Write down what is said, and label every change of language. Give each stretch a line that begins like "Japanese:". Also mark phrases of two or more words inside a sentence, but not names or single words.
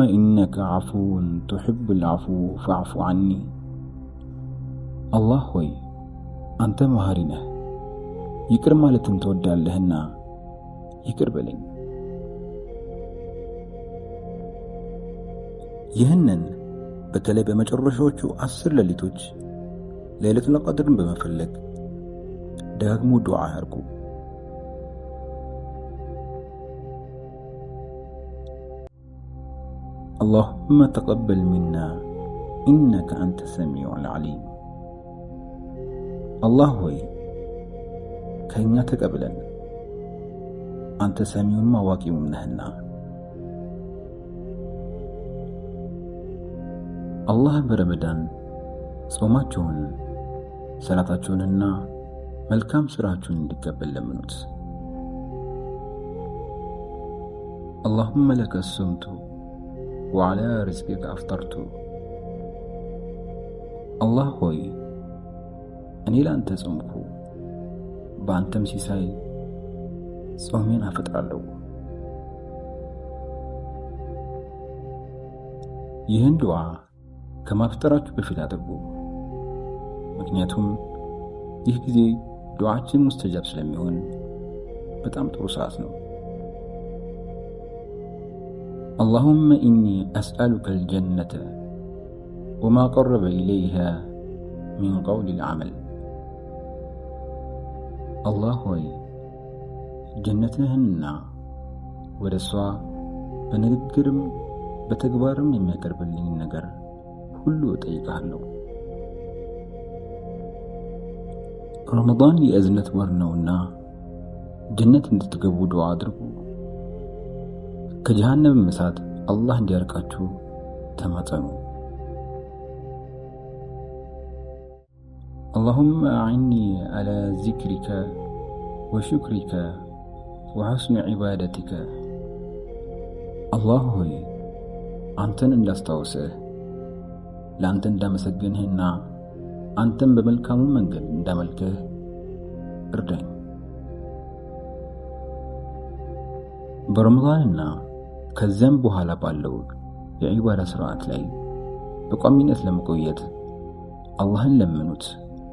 Arabic: إنك عفو تحب العفو فاعف عني
Amharic: الله ሆይ አንተ መሐሪ ነህ ይቅር ማለትን ትወዳለህና ይቅር በለኝ። ይህንን በተለይ በመጨረሻዎቹ 10 ሌሊቶች ለይለቱል ቀድርን በመፈለግ ደግሞ ዱዓ አድርጉ።
Arabic: اللهم تقبل منا إنك أنت السميع العليم
Amharic: الله ሆይ ከኛ ተቀበለን አንተ ሰሚውም አዋቂውም ነህና። አላህ በረመዳን ጾማችሁን ሰላታችሁንና መልካም ስራችሁን እንዲቀበል ለምኑት።
Arabic: اللهم لك الصمت وعلى رزقك أفطرت
Amharic: الله ሆይ እኔ ላንተ ጾምኩ በአንተም ሲሳይ ጾሜን አፈጥራለሁ። ይህን ዱዓ ከማፍጠራችሁ በፊት አድርጉ። ምክንያቱም ይህ ጊዜ ዱዓችን ሙስተጃብ ስለሚሆን በጣም ጥሩ ሰዓት ነው።
Arabic: اللهم إني أسألك الجنة وما قرب إليها من قول العمل
Amharic: الله ሆይ ጀነትህንና ወደ እሷ በንግግርም በተግባርም የሚያቀርብልኝ ነገር ሁሉ እጠይቅሃለሁ። ረመዳን የእዝነት ወር ነውና ጀነት እንድትገቡ ዱዓ አድርጉ። ከጀሃነም እሳት አላህ እንዲያርቃችሁ ተማጸኑ።
Arabic: اللهم أعني على ذكرك وشكرك وحسن عبادتك
Amharic: الله ሆይ አንተን እንዳስታውስህ ለአንተ እንዳመሰግንህና አንተን በመልካሙ መንገድ እንዳመልክህ እርዳኝ። በረመዳንና ከዚያም በኋላ ባለው የዒባዳ ስርዓት ላይ በቋሚነት ለመቆየት አላህን ለምኑት።